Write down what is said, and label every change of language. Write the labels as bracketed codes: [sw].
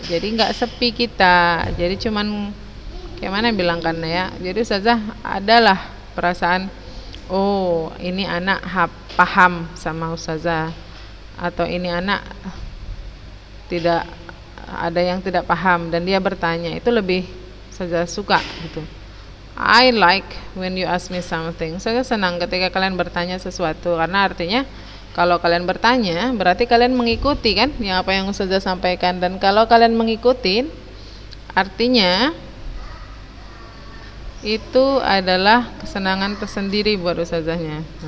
[id] Jadi enggak sepi kita. Jadi cuman kayak mana bilangkan ya. Jadi ustazah adalah perasaan, oh ini anak paham sama ustazah, atau ini anak tidak, ada yang tidak paham dan dia bertanya. Itu lebih ustazah suka gitu. [en] I like when you ask me something. [id] Saya senang ketika kalian bertanya sesuatu, karena artinya kalau kalian bertanya berarti kalian mengikuti kan yang apa yang ustazah sampaikan, dan kalau kalian mengikuti artinya itu adalah kesenangan tersendiri buat ustazahnya.